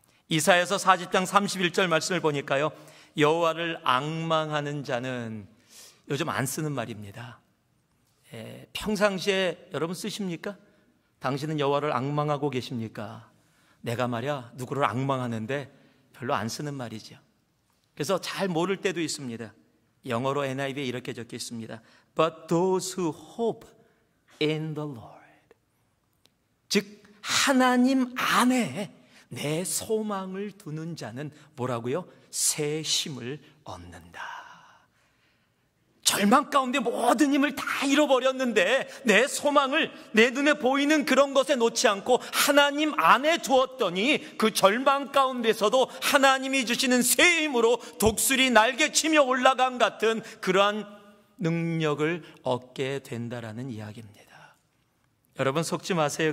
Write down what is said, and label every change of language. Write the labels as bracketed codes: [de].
[ko] 이사야서 40장 31절 말씀을 보니까요, 여호와를 앙망하는 자는, 요즘 안 쓰는 말입니다. 평상시에 여러분 쓰십니까? 당신은 여호와를 앙망하고 계십니까? 내가 말이야 누구를 앙망하는데 별로 안 쓰는 말이죠. 그래서 잘 모를 때도 있습니다. 영어로 NIV에 이렇게 적혀 있습니다. [en] But those who hope in the Lord. [ko] 즉 하나님 안에 내 소망을 두는 자는 뭐라고요? 새 힘을 얻는다. 절망 가운데 모든 힘을 다 잃어버렸는데 내 소망을 내 눈에 보이는 그런 것에 놓지 않고 하나님 안에 두었더니 그 절망 가운데서도 하나님이 주시는 새 힘으로 독수리 날개치며 올라간 같은 그러한 능력을 얻게 된다라는 이야기입니다. 여러분 속지 마세요.